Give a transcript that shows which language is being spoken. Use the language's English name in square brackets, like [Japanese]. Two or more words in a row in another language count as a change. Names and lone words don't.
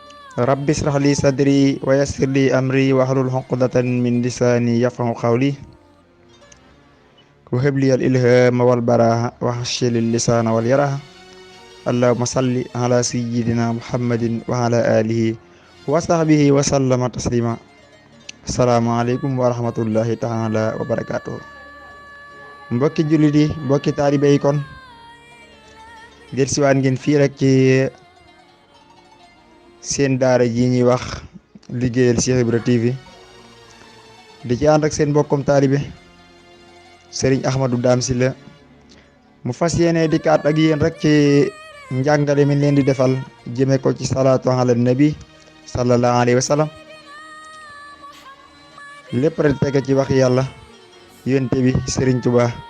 [Arabic] رب اشرح لي صدري ويسر لي أمري واحلل عقدة من لساني يفقهوا قولي وهب لي الإلهام والبراعة وحصل اللسان واليراعة اللهم صل على سيدنا محمد وعلى آله وصحبه وسلم تسليما. السلام عليكم ورحمة الله تعالى وبركاته. [Wolof] Mbokki jullit yi mbokki taalibe yi kon dellusiwaat ngeen fii rek ci seen daara ji ñuy wax liggéeyal Cheikh Ibra TV di ci ànd ak seen mbokkum taalibe Serigne Ahmadou Dame Sylla mu fas yéene dikkaat ak yéen rek ci njàngale mi leen di defal jëme ko ci [Arabic] صلاة على النبي صلى الله عليه وسلم [Wolof] lépp rek tege ci wax yàlla yonent bi Serigne Touba